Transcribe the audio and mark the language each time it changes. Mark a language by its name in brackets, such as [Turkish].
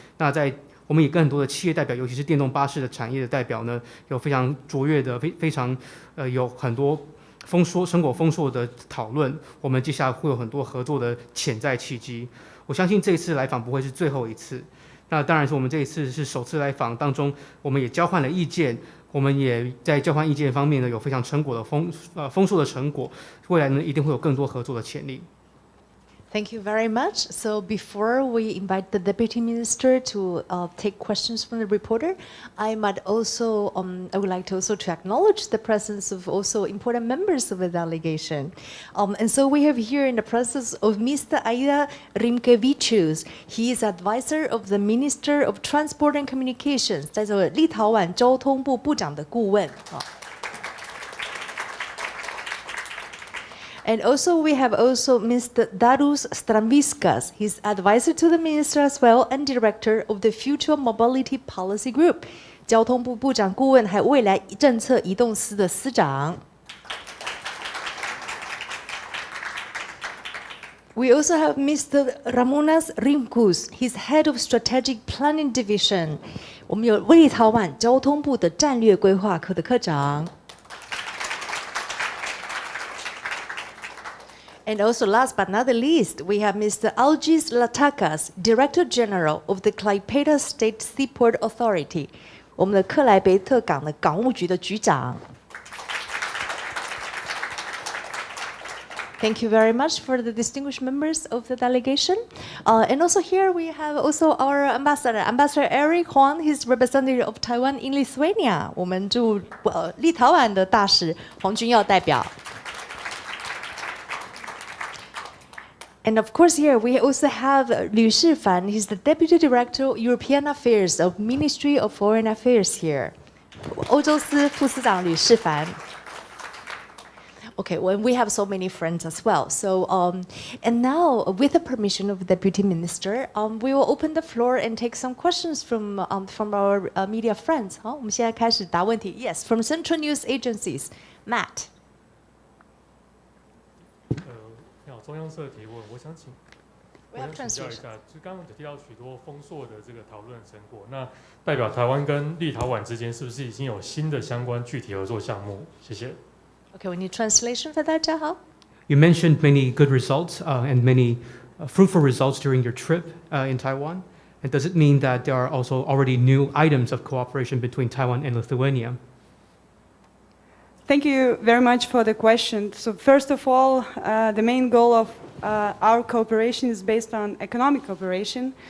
[Chinese] 那我们也跟很多的企业代表，尤其是电动巴士的产业的代表呢，有非常卓越的、非常有很多成果丰硕的讨论，我们接下来会有很多合作的潜在契机。我相信这一次来访不会是最后一次。那当然是我们这一次是首次来访当中，我们也交换了意见，我们也在交换意见方面呢有非常丰硕的成果，未来呢一定会有更多合作的潜力。 [English] Thank you very much. So before we invite the Deputy Minister to take questions from the reporter, I would like to also to acknowledge the presence of also important members of the delegation. And so we have here in the presence of Mr. Aida Rimkevičius. He is advisor of the Minister of Transport and Communications, [Chinese] 在这立陶宛交通部部长的顾问。 [English] And also we have also Mr. Darius Stramviskas. He's advisor to the minister as well and director of the Future Mobility Policy Group. [Chinese] 交通部部长顾问还有未来政策移动司的司长。 [English] We also have Mr. Ramonas Rimkus. He's head of Strategic Planning Division. [Chinese] 我们有立陶宛交通部的战略规划科的科长。 [English] And also, last but not the least, we have Mr. Algis Latakas, Director General of the Klaipėda State Seaport Authority. [Chinese] 我们的克莱贝特港的港务局的局长。 [English] Thank you very much for the distinguished members of the delegation. And also here we have also our Ambassador Eric Huang. He's representative of Taiwan in Lithuania. [Chinese] 我们驻立陶宛的大使黄君耀代表。 [English] And of course here we also have Liu Shifan. He's the Deputy Director of European Affairs of Ministry of Foreign Affairs here. [Chinese] 欧洲司副司长吕世凡。 [English] Okay, well, we have so many friends as well. So, and now, with the permission of the Deputy Minister, we will open the floor and take some questions from our media friends. [Chinese] 好，我们现在开始答问题。 [English] Yes, from Central News Agencies, Matt. [Chinese] 你好，中央社提问，我想请教一下，就刚刚有提到许多丰硕的这个讨论成果，那代表台湾跟立陶宛之间是不是已经有新的相关具体合作项目？谢谢。 [English] Okay, we need translation for that, 嘉豪。 You mentioned many good results and many fruitful results during your trip in Taiwan. And does it mean that there are also already new items of cooperation between Taiwan and Lithuania? Thank you very much for the question. So first of all, the main goal of our cooperation is based on economic cooperation.